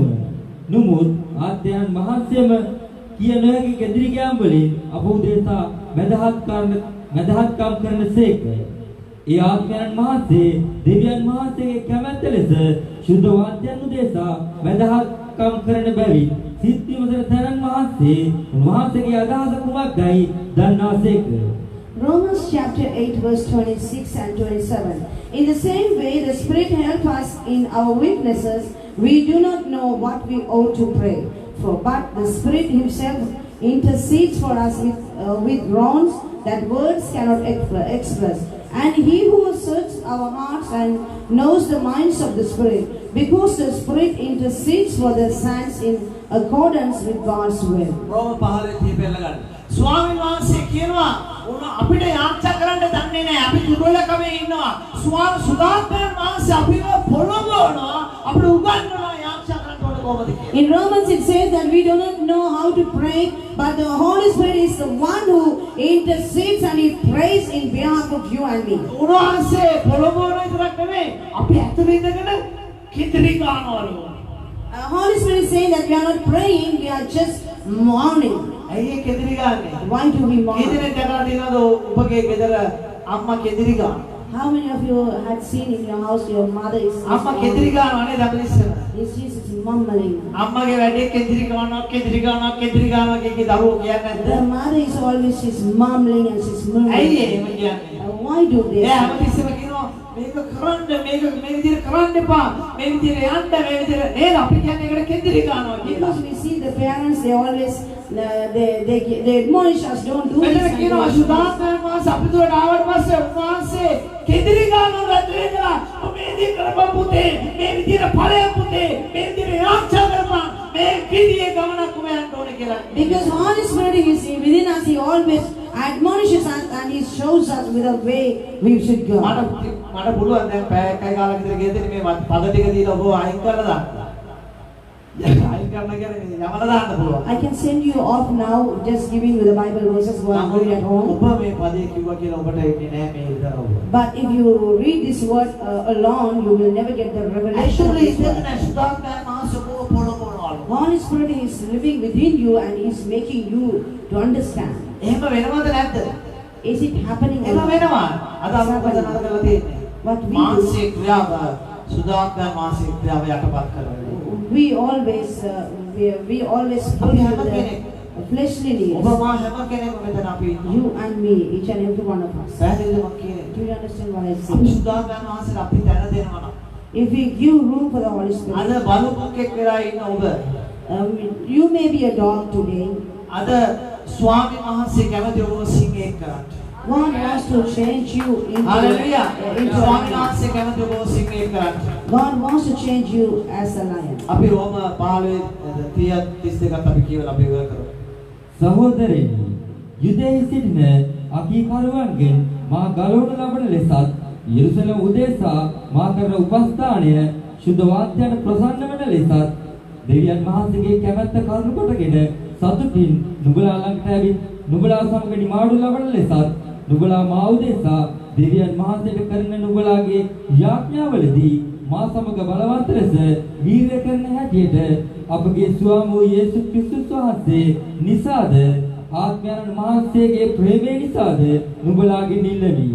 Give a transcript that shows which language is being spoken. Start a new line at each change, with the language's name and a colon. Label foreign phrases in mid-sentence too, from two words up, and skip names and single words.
Sinhala: නමුත් ආත්මයන් වහන්සේම කිය නොහැකි කෙදිරිකම් වලින් අප උදෙසා මැදහත්කම් කරනසේක. ඒ ආත්මයන් වහන්සේ දෙවියන් වහන්සේගේ කැමැත්ත ලෙස සුද්ධ වාක්‍යයන් උදෙසා මැදහත්කම් කරන බැවින් සිත් විමසන තැනන් වහන්සේ උන්වහන්සේගේ අදහස කුමක්දයි දන්නාසේක.
English: Romans chapter 8 verse 26 and 27. In the same way, the Spirit helps us in our weaknesses. We do not know what we ought to pray for, but the Spirit Himself intercedes for us with groans that words cannot express. And He who searches our hearts and knows the minds of the Spirit, because the Spirit intercedes for the saints in accordance with God's will.
Sinhala: රෝම 15 පෙළගන්න. ස්වාමීන් වහන්සේ කියනවා අපිට යාඥා කරන්න දන්නේ නැහැ. අපි දුර්වලකමේ ඉන්නවා. සුදාන්තයන් වහන්සේ අපිව පොළඹවනවා. අපිට උගන්වනවා යාඥා කරන්න ඕන කොහොමද කියලා.
English: In Romans it says that we do not know how to pray, but the Holy Spirit is the one who intercedes and He prays in behalf of you and me.
Sinhala: උන්වහන්සේ පොළඹවන විතරක් නෙමෙයි. අපි ඇතුළේ ඉඳගෙන කිදිරි ගන්නවලු.
English: Holy Spirit is saying that we are not praying, we are just mourning.
Sinhala: ඇයි ඒ කිදිරි ගන්නෙ?
English: Why do we mourn?
Sinhala: කිදිරි දැකලා තියෙනවද ඔබගේ ගෙදර අම්මා කිදිරි ගන්න?
English: How many of you had seen in your house your mother is
Sinhala: අම්මා කිදිරි ගන්නවා නේද අපි ඉස්සර?
English: She's mumbling.
Sinhala: අම්මගේ වැඩේ කිදිරි ගන්නවා කිදිරි ගන්නවා කිදිරි ගන්නවා කිය දරුවෝ කියන්නේ
English: The
Sinhala: නැද්ද?
English: mother is always she's mumbling and she's
Sinhala: ඇයි
English: murmuring.
Sinhala: එහෙම කියන්නේ?
English: Why do they?
Sinhala: එයා හැමතිස්සෙම කියනවා මේක කරන්න මේක මේ විදිහට කරන්න එපා මේ විදිහට යන්න මේ විදිහට නේද අපි කියන්නේ ඒකට කෙන්දිරි ගන්නවා කියලා.
English: Because we see the parents, they always they admonish us, don't do this.
Sinhala: මෙතන
English: and
Sinhala: කියනවා
English: don't do this.
Sinhala: සුදාත්මයන් වහන්සේ අපි දුරට ආවට පස්සේ උන්වහන්සේ කෙන්දිරි ගන්නවා රැඳෙලා මේ විදිහට කරපන් පුතේ මේ විදිහට ඵලය පුතේ මේ විදිහට ආරක්ෂා කරපන් මේ විදිහේ ගමනක් ඔබ යන්න ඕනේ කියලා.
English: Because Holy Spirit is within us, He always admonishes us and He shows us with the way we should go.
Sinhala: මට පුළුවන් දැන් පැය එකයි කාලෙක විතර ගෙදර මේ පද ටික දීලා ඔබ අයින් කරලා දාන්න. අයින් කරන්න කියන්නේ යමලා දාන්න පුළුවන්.
English: I can send you off now, just giving you the Bible verses while I'm going at home.
Sinhala: ඔබ මේ පදේ කිව්වා කියලා ඔබට එන්නේ නැහැ මේ විතර ඔබ.
English: But if you read this word alone, you will never get the revelation of Actually, this word.
Sinhala: සුදාත්මයන් වහන්සේ ඔබ පොළොවනවලු.
English: Holy Spirit is living within you and is making you to understand.
Sinhala: එහෙම වෙනවද නැද්ද?
English: Is it happening?
Sinhala: එහෙම වෙනවා. අද අපි මොකද කරලා තියෙන්නේ?
English: What we do,
Sinhala: මානසික ක්‍රියාව සුදාත්මයන් මානසික ක්‍රියාව යටපත් කරනවා.
English: we always fulfill the fleshly
Sinhala: ඔබ
English: needs.
Sinhala: මා හැම කෙනෙක්ම මෙතන අපි ඉන්නවා.
English: You and me, each and every one of us.
Sinhala: පැහැදිලිද මම කියන්නේ?
English: Do you understand what I
Sinhala: අපි
English: say?
Sinhala: සුදාත්මයන් වහන්සේට අපි තැන දෙනවා නම්
English: If we give room for the Holy
Sinhala: අද
English: Spirit,
Sinhala: බලුකෙක් වෙලා ඉන්න ඔබ
English: you may be a dog today.
Sinhala: අද ස්වාමීන් වහන්සේ කැමති ඔබව සිංහෙක් කරන්න.
English: God wants to change you හalleluya. into a
Sinhala: ස්වාමීන්
English: lion.
Sinhala: වහන්සේ කැමති ඔබව සිංහෙක් කරන්න.
English: God wants to change you as a lion.
Sinhala: අපි රෝම 15:32ත් අපි කියවලා අපි ඉවර කරමු. සහෝදරයනි යුදෙහි සිටින අකීකරුවන්ගෙන් මා ගලවනු ලබන ලෙසත් යෙරුසලම උදෙසා මා කරන උපස්ථානය ශුද්ධ වාක්‍යයට ප්‍රසන්න වන ලෙසත් දෙවියන් වහන්සේගේ කැමැත්ත කරුණු කොටගෙන සතුටින් නුඹලා ළඟට ඇවිත් නුඹලා සමග නිමාඩු ලබන ලෙසත් නුඹලා මා උදෙසා දෙවියන් වහන්සේට කරන නුඹලාගේ යාඥාවලදී මා සමග බලවත් ලෙස වීර්ය කරන හැටියට අපගේ ස්වාමී වූ යේසුස් ක්‍රිස්තුස් වහන්සේ නිසාද ආත්මයන් වහන්සේගේ ප්‍රේමය නිසාද නුඹලාගේ නිල්ලමි.